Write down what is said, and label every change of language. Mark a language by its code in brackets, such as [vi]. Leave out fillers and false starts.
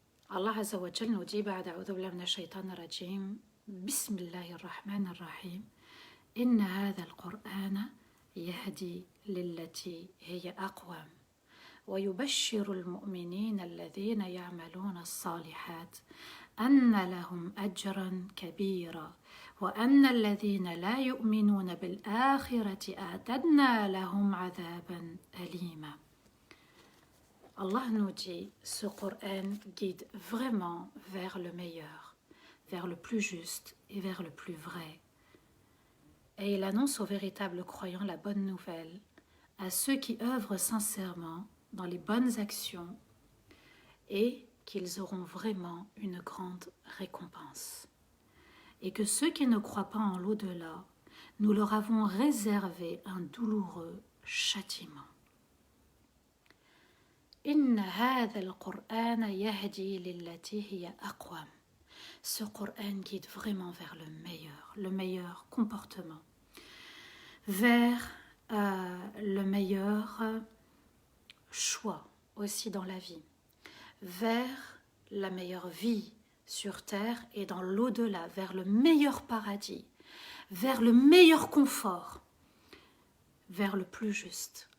[ar] Allah Azza wa Jal [fr] nous dit [ar] بعد أعوذ بالله من الشيطان الرجيم بسم الله الرحمن الرحيم إن هذا القرآن يهدي للتي هي أقوم ويبشر المؤمنين الذين يعملون الصالحات أن لهم أجرا كبيرا وأن الذين لا يؤمنون بالآخرة أعتدنا لهم عذابا أليما. [fr] Allah nous dit, ce Coran guide vraiment vers le meilleur, vers le plus juste et vers le plus vrai. Et il annonce aux véritables croyants la bonne nouvelle, à ceux qui œuvrent sincèrement dans les bonnes actions et qu'ils auront vraiment une grande récompense. Et que ceux qui ne croient pas en l'au-delà, nous leur avons réservé un douloureux châtiment. [ar] إن هذا القرآن يهدي للتي هي أقوم. [fr] Ce Coran guide vraiment vers le meilleur comportement, vers le meilleur choix aussi dans la vie, vers la meilleure vie sur terre et dans l'au-delà, vers le meilleur paradis, vers le meilleur confort, vers le plus juste.